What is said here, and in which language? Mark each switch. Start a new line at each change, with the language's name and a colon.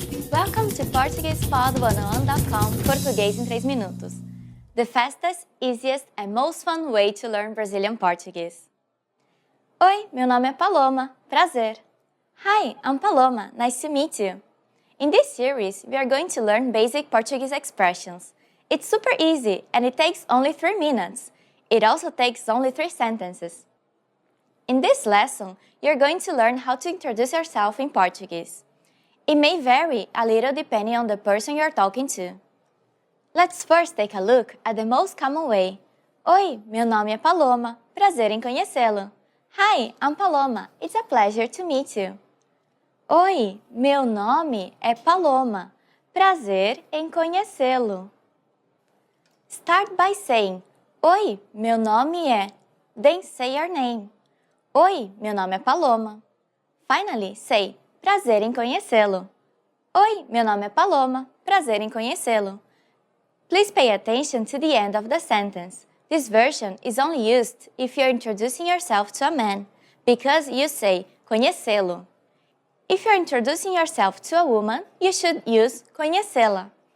English: Welcome to PortuguesePod101.com
Portuguese: Português em 3 minutos.
English: The fastest, easiest and most fun way to learn Brazilian Portuguese.
Portuguese: Oi, meu nome é Paloma. Prazer.
English: Hi, I'm Paloma. Nice to meet you. In this series, we are going to learn basic Portuguese expressions. It's super easy and it takes only 3 minutes. It also takes only 3 sentences. In this lesson, you're going to learn how to introduce yourself in Portuguese. It may vary a little depending on the person you're talking to. Let's first take a look at the most common way.
Portuguese: Oi, meu nome é Paloma. Prazer em conhecê-lo.
English: Hi, I'm Paloma. It's a pleasure to meet you.
Portuguese: Oi, meu nome é Paloma. Prazer em conhecê-lo.
English: Start by saying,
Portuguese: Oi, meu nome é.
English: Then say your name.
Portuguese: Oi, meu nome é Paloma.
English: Finally, say,
Portuguese: prazer em conhecê-lo. Oi, meu nome é Paloma. Prazer em conhecê-lo.
English: Please pay attention to the end of the sentence. This version is only used if you're introducing yourself to a man, because you say conhecê-lo. If you're introducing yourself to a woman, you should use conhecê-la.